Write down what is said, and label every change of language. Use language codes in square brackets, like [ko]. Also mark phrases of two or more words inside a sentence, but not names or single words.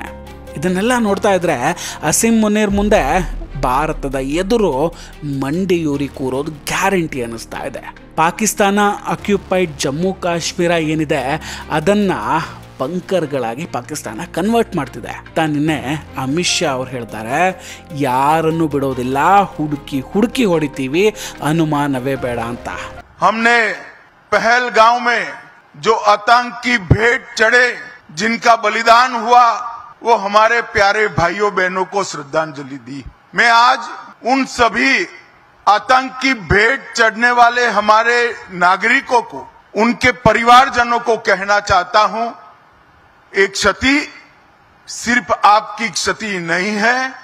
[kn] ಇದನ್ನೆಲ್ಲ ನೋಡ್ತಾ ಇದ್ರೆ ಅಸಿಂ ಮುನೀರ್ ಮುಂದೆ ಭಾರತದ ಎದುರು ಮಂಡಿಯೂರಿ ಕೂರೋದು ಗ್ಯಾರಂಟಿ ಅನ್ನಿಸ್ತಾ ಇದೆ. ಪಾಕಿಸ್ತಾನ ಅಕ್ಯುಪೈಡ್ ಜಮ್ಮು ಕಾಶ್ಮೀರ ಏನಿದೆ ಅದನ್ನು ಬಂಕರ್ಗಳಾಗಿ ಪಾಕಿಸ್ತಾನ ಕನ್ವರ್ಟ್ ಮಾಡ್ತಿದೆ. ನಿನ್ನೆ ಅಮಿತ್ ಶಾ ಅವ್ರು ಹೇಳ್ತಾರೆ, ಯಾರನ್ನು ಬಿಡೋದಿಲ್ಲ, ಹುಡುಕಿ ಹುಡುಕಿ ಹೊಡಿತೀವಿ, ಅನುಮಾನವೇ ಬೇಡ ಅಂತ. [hi] हमने पहलगांव में जो आतंक की भेंट चढ़े, जिनका बलिदान हुआ, वो हमारे प्यारे भाइयों बहनों को श्रद्धांजलि दी. मैं आज उन सभी आतंक की भेंट चढ़ने वाले हमारे नागरिकों को, उनके परिवारजनों को कहना चाहता हूं, एक क्षति सिर्फ आपकी क्षति नहीं है.